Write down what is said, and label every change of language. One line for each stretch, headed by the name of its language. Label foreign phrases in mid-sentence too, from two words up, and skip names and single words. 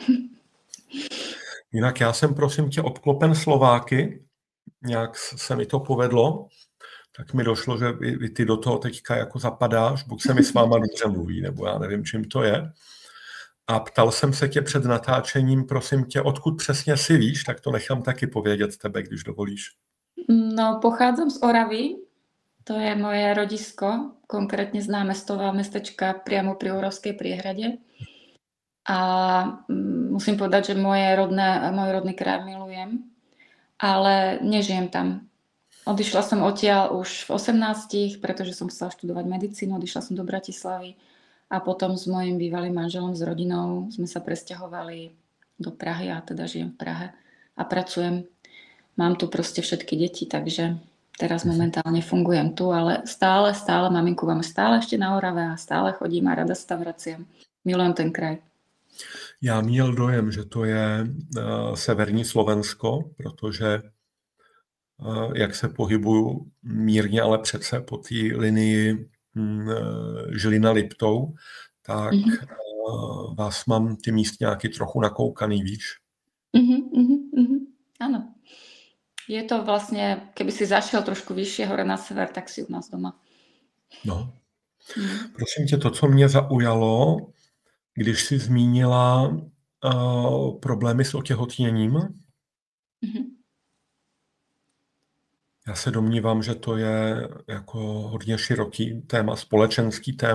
Czech: Jinak já jsem, prosím tě, obklopen Slováky, nějak se mi to povedlo, tak mi došlo, že ty do toho teďka jako zapadáš, buď se mi s váma dobře mluví, nebo já nevím, čím to je. A ptal jsem se tě před natáčením, prosím tě, odkud přesně si víš, tak to nechám taky povědět tebe, když dovolíš. No,
Slovak: pochádzam z Oravy, to je moje rodisko, konkrétne z námestová mestečka priamo pri Oravskej priehrade. A musím povedať, že môj rodný kraj milujem, ale nežijem tam. Odišla som odtiaľ už v 18, pretože som chcela študovať medicínu, odišla som do Bratislavy a potom s mojím bývalým manželom, s rodinou sme sa presťahovali do Prahy a teda žijem v Prahe a pracujem. Mám tu proste všetky deti, takže teraz momentálne fungujem tu, ale stále maminku mám stále ešte na Orave a stále chodím a rada sa tam vraciam. Milujem ten kraj.
Czech: Já měl dojem, že to je severní Slovensko, protože jak se pohybuju mírně, ale přece po té linii Žilina-Liptov, tak vás mám ty místňáky trochu nakoukaný, víš?
Slovak: Áno. Je to vlastne, keby si zašiel trošku vyššie hore na sever, tak si u nás doma.
Czech: No. Prosím tě, to, co mě zaujalo, když jsi zmínila problémy s otěhotněním, Já se domnívám, že to je jako hodně široký téma, společenský